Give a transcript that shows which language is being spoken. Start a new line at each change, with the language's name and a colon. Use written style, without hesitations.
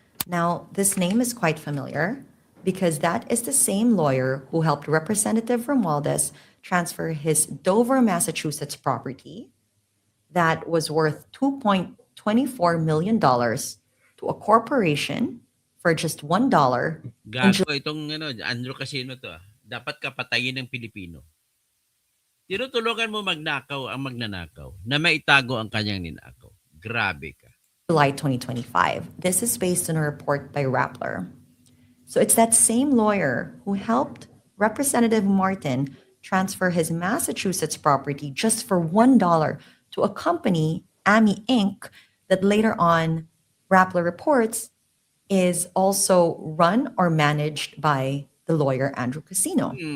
English: Now, this name is quite familiar because that is the same lawyer who helped Representative Romualdez transfer his Dover, Massachusetts property that was worth $2.24 million to a corporation for just $1.
Filipino: Gago itong Andrew Casino to. Dapat ka patayin ng Pilipino. Tinutulungan mo magnakaw ang magnanakaw na maitago ang kanyang ninakaw. Grabe ka.
English: July 2025. This is based on a report by Rappler. So it's that same lawyer who helped Representative Martin transfer his Massachusetts property just for $1 to a company, AMI Inc., that later on, Rappler reports, is also run or managed by the lawyer Andrew Casino.